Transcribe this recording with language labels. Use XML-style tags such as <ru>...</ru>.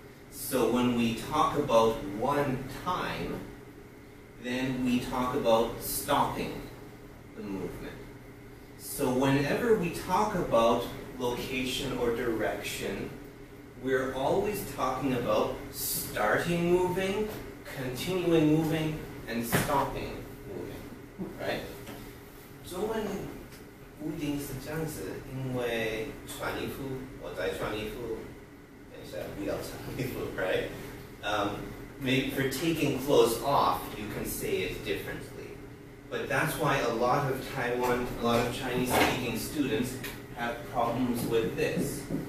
<en>So when we talk about one time, then we talk about stopping the movement. So whenever we talk about location or direction, we're always talking about starting moving, continuing moving, and stopping moving, right?</en> <zh>中文不一定是这样子，因为穿衣服，我在穿衣服，等一下不要穿衣服 right?</zh> <en>Maybe for taking clothes off, you can say it differently. But that's why a lot of Chinese-speaking students have problems with this.</en>